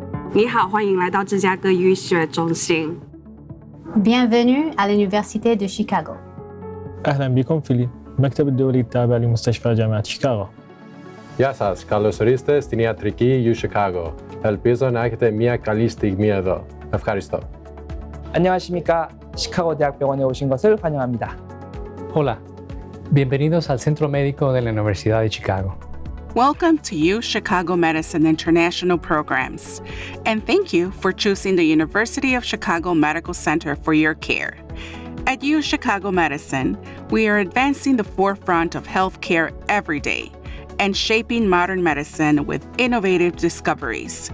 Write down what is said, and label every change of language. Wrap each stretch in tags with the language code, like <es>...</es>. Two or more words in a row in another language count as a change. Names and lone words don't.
<zh>你好，欢迎来到芝加哥医学中心。</zh> <fr>Bienvenue à l'Université de Chicago.</fr> <ar>أهلا بكم في المكتب الدولي التابع لمستشفى جامعة شيكاغو.</ar> <el>Γεια σας, καλώς ορίσατε στην ιατρική U Chicago. Ελπίζω να έχετε μια καλή στιγμή εδώ. ευχαριστώ.</el> <ko>안녕하십니까. 시카고대학병원에 오신 것을 환영합니다.</ko> <es>Hola, bienvenidos al Centro Médico de la Universidad de Chicago.</es> <en>Welcome to U Chicago Medicine International Programs, and thank you for choosing the University of Chicago Medical Center for your care. At U Chicago Medicine, we are advancing the forefront of healthcare every day and shaping modern medicine with innovative discoveries.</en>